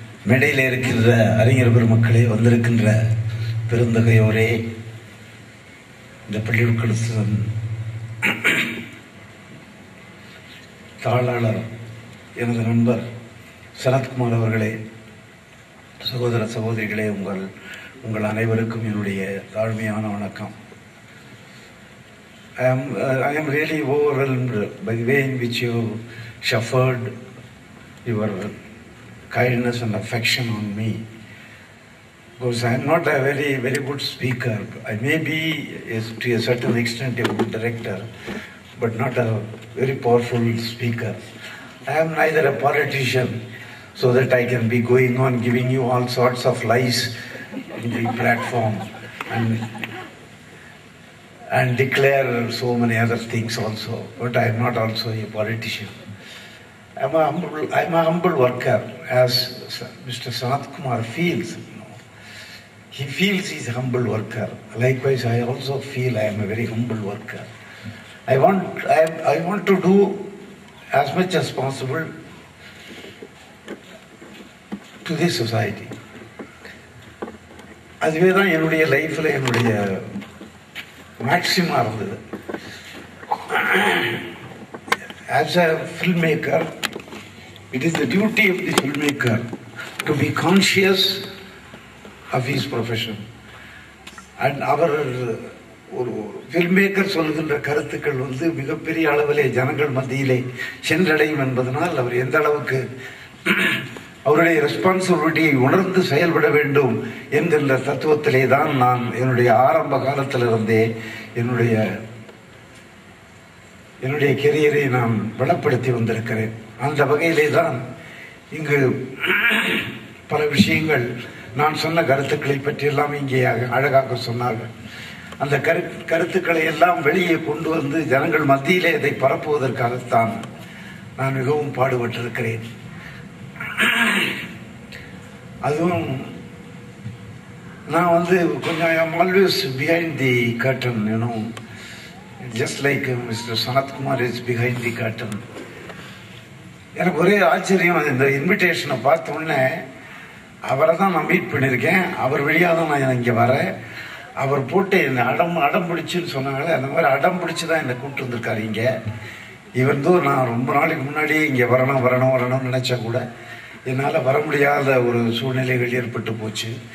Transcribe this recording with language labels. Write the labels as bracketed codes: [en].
[ta] மேடையில் இருக்கின்ற அறிஞர் பெருமக்களே, வந்திருக்கின்ற பெருந்தகையோரே, இந்த பள்ளிக்கூடத்தின் தாளாளர் எனது நண்பர் சனத்குமார் அவர்களே, சகோதர சகோதரிகளே, உங்கள் அனைவருக்கும் என்னுடைய தாழ்மையான வணக்கம். [en] I am really overwhelmed by the way in which you showered your kindness and affection on me, because I am not a very, very good speaker. I may be, to a certain extent, a good director, but not a very powerful speaker. I am neither a politician, so that I can be going on giving you all sorts of lies in the platform and declare so many other things also. But I am not also a politician. I am a humble worker, as Mr. Sanat Kumar feels. He feels he is a humble worker. Likewise, I also feel I am a very humble worker. I want to do as much as possible to this society. [ta] அதுவே தான் என்னுடைய லைஃப்பில் என்னுடைய மேக்ஸிமாக இருந்தது. [en] As a filmmaker, it is the duty of the filmmaker to be conscious of his profession. And [ta] அவர் ஒரு ஃபில்ம்மேக்கர் சொல்லுகின்ற கருத்துக்கள் மிகப்பெரிய அளவிலே ஜனங்கள் மத்தியிலே சென்றடையும் என்பதனால் அவர் எந்த அளவுக்கு அவருடைய ரெஸ்பான்சிபிலிட்டியை உணர்ந்து செயல்பட வேண்டும் என்கின்ற தத்துவத்திலே தான் நான் என்னுடைய ஆரம்ப காலத்திலிருந்தே என்னுடைய கெரியரை நான் பலப்படுத்தி வந்திருக்கிறேன். அந்த வகையிலே தான் இங்கு பல விஷயங்கள் நான் சொன்ன கருத்துக்களை பற்றியெல்லாம் இங்கே அழகாக சொன்னார்கள். அந்த கருத்துக்களை எல்லாம் வெளியே கொண்டு வந்து ஜனங்கள் மத்தியிலே இதை பரப்புவதற்காகத்தான் நான் மிகவும் பாடுபட்டிருக்கிறேன். அதுவும் நான் கொஞ்சம் [en] I am always behind the curtain, just like Mr. Sanat Kumar is behind the curtain. [ta] எனக்கு ஒரே ஆச்சரியம், இந்த இன்விடேஷனை பார்த்த உடனே அவரை தான் நான் மீட் பண்ணியிருக்கேன். அவர் வழியாக தான் நான் இங்கே வரேன். அவர் போட்டு என்னை அடம் பிடிச்சுன்னு சொன்னாங்களே, அந்த மாதிரி அடம் பிடிச்சி தான் என்னை கூப்பிட்டு வந்திருக்காரு இங்கே. நான் ரொம்ப நாளைக்கு முன்னாடியே இங்கே வரணும்னு நினச்சா கூட என்னால் வர முடியாத ஒரு சூழ்நிலைகள் ஏற்பட்டு போச்சு.